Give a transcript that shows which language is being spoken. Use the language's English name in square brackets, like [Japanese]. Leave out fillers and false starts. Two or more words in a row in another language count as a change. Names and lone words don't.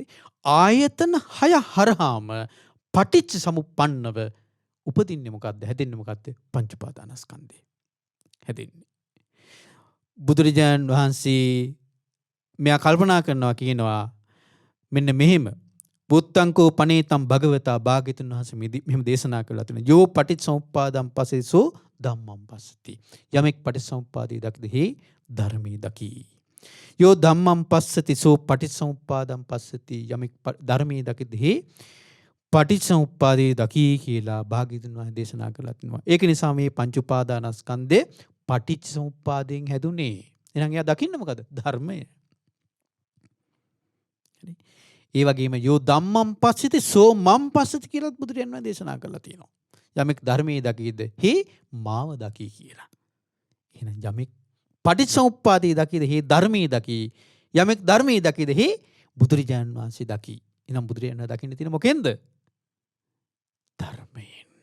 [Sinhala] ආයතන 6 හරහාම පටිච්ච සමුප්පන්නව උපදින්නේ මොකද්ද? හැදෙන්නේ මොකද්ද? පංච උපාදානස්කන්ධය හැදෙන්නේ. බුදුරජාණන් වහන්සේ මෙයා කල්පනා කරනවා කියනවා මෙන්න මෙහෙම [Pali] බුත්තංකෝ පනේතම් [Sinhala] භගවතා භාග්‍යතුන් වහන්සේ මෙහෙම දේශනා කළා තියෙනවා. [Pali] යෝ පටිච්චසමුප්පාදං පසේසෝ ධම්මං පස්සති. [Sinhala] යමෙක් පටිච්චසමුප්පාදේ දකිද හේ ධර්මයේ දකි. [Pali] යෝ ධම්මං පස්සති සෝ පටිච්චසමුප්පාදං පස්සති. [Sinhala] යමෙක් ධර්මයේ දකිද හේ පටිච්චසමුප්පාදේ දකි කියලා භාග්‍යතුන් වහන්සේ දේශනා කළා තියෙනවා. ඒක නිසා මේ පංච උපාදානස්කන්ධේ පටිච්චසමුප්පාදයෙන් හැදුනේ. එහෙනම් එයා දකින්නේ මොකද? ධර්මය. ඒ වගේම [Pali] යෝ ධම්මං පස්සති සෝ මම් පස්සති [Sinhala] කියලා බුදුරජාණන් වහන්සේ දේශනා කළා තියෙනවා. යමෙක් ධර්මයේ දකීද හේ මාව දකී කියලා. එහෙනම් යමෙක් පටිච්චසමුප්පාදේ දකීද හේ ධර්මයේ දකී. යමෙක් ධර්මයේ දකීද හේ බුදුරජාණන් වහන්සේ දකී. එහෙනම් බුදුරජාණන් වහන්සේ දකින්න තියෙන මොකෙන්ද? ධර්මයෙන්.